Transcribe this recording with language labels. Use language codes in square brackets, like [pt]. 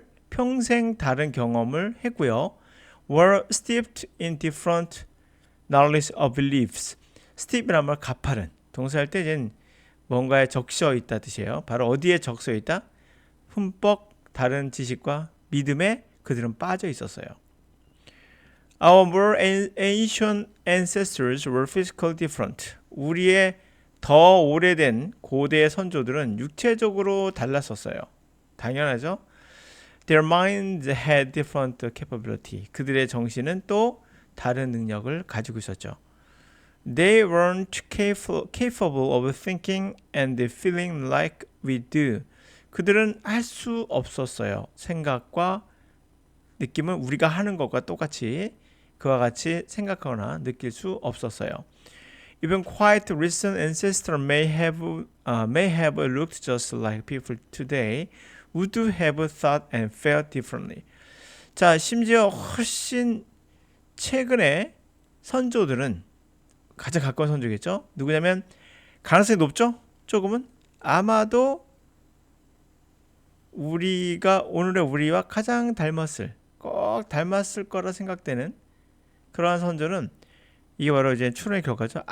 [ko] 평생 다른 경험을 했고요. [en] were steeped in different knowledge of beliefs. [ko] steep이란 말 가파른. 동사할 때 이제 뭔가에 적셔 있다 뜻이에요. 바로 어디에 적셔 있다? 흠뻑 다른 지식과 믿음에 그들은 빠져 있었어요. [en] Our more ancient ancestors were physically different. [ko] 우리의 더 오래된 고대의 선조들은 육체적으로 달랐었어요. 당연하죠. [en] Their minds had different capability. [ko] 그들의 정신은 또 다른 능력을 가지고 있었죠. [en] They weren't capable of thinking and feeling like we do. [ko] 그들은 할 수 없었어요. 생각과 느낌은 우리가 하는 것과 똑같이 그와 같이 생각하거나 느낄 수 없었어요. [en] Even quite recent ancestors may have looked just like people today would have thought and felt differently. [ko] 자, 심지어 훨씬 최근에 선조들은 가장 가까운 선조겠죠? 누구냐면 가능성이 높죠? 조금은 아마도 우리가 오늘의 우리와 가장 꼭 닮았을 거라 생각되는 그러한 선조는 이게 바로 이제 추론의 결과죠.